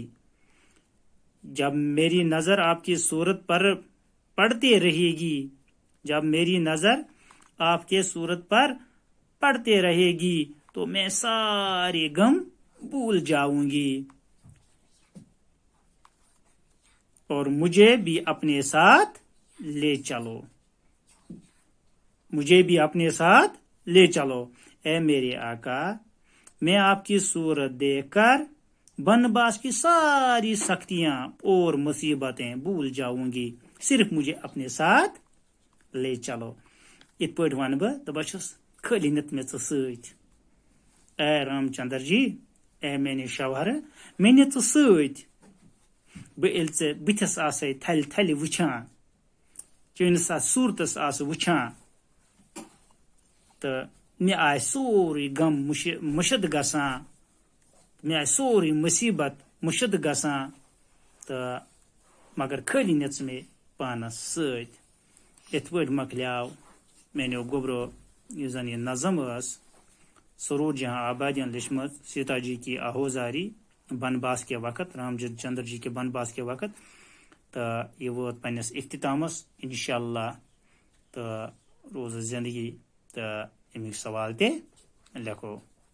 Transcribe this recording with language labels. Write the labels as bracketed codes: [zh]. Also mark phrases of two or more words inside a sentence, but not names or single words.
[ur] جب میری نظر آپ کی صورت پر پڑتے رہے گی، جب میری نظر آپ کے صورت پر پڑتے رہے گی تو میں سارے غم بھول جاؤں گی، اور مجھے بھی اپنے ساتھ لے چلو، مجھے بھی اپنے ساتھ لے چلو. اے میرے آقا، میں آپ کی صورت دیکھ کر بنباس کی ساری سختیاں اور مصیبتیں بھول جاؤں گی، صرف مجھے اپنے ساتھ لے چلو. [ks] ات پٲٹھۍ ون بہ بہٕ چھُس خٲلی نِتھ مےٚ ژٕ سۭتۍ. اے رام چندر جی اے میانہِ شوہر مےٚ نہِ ژٕ سۭتۍ بہٕ ییٚلہِ ژےٚ بٕتھِس آسے تھلہِ تھلہِ وٕچھان چٲنِس اَتھ صوٗرتس آسہٕ وٕچھان تہٕ مےٚ آسہِ سورُے غم مُشِد گژھان مےٚ آسہِ سورُے مُصیبت مُشِد گژھان تہٕ مگر خٲلی نِژ مےٚ پانس سۭتۍ یِتھ پٲٹھۍ مۄکلیو میانیو گوٚبرو یُس زن یہِ نظم ٲس سرور جہاں آبادیاں لیچھمٕژ [ur] سیتا جی کی آہوزاری بنباس کے وقت [ks] رام چندر جی کے بنباس کے وقت تہٕ یہِ ووت پننِس اختتامس [ar] انشاء اللہ [ks] تہٕ روٗز زندگی تہٕ امیُک سوال تہِ لیکھو